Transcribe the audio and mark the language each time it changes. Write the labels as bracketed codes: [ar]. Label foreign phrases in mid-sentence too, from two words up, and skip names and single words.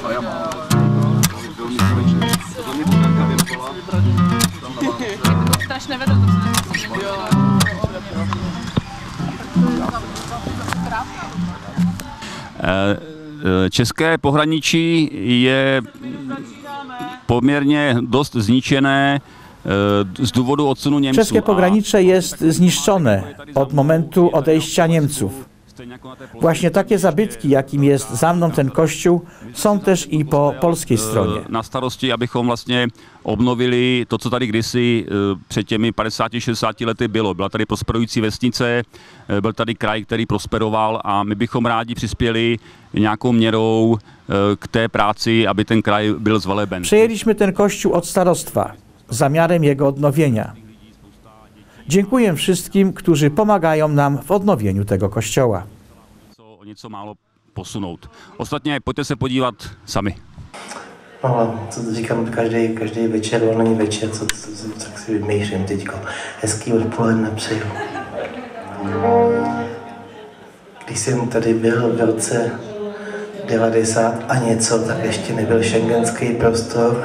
[cs] To strašně vedl, to se České pohraničí je poměrně dost zničené z důvodu odsunu Němců. [pl] České pogranicze jest zniszczone od momentu odejścia Niemców. Właśnie takie zabytki, jakim jest za mną ten kościół, są też i po polskiej stronie. [cs] Na starosti, abychom vlastně obnovili to, co tady kdysi před těmi 50-60 lety bylo. Byla tady prosperující vesnice, byl tady kraj, který prosperoval a my bychom rádi přispěli nějakou měrou k té práci, aby ten kraj byl zveleben. [pl] Przejęliśmy ten kościół od starostwa z zamiarem jego odnowienia. Dziękuję wszystkim, którzy pomagają nam w odnowieniu tego kościoła. [cs] O něco málo posunout. Ostatně pojďte se podívat sami. No, co říkám každý večer, volný večer, tak si vymýšlím teďko. Hezký odpoledne přeju. Když jsem tady byl v roce 90 a něco, tak ještě nebyl schengenský prostor.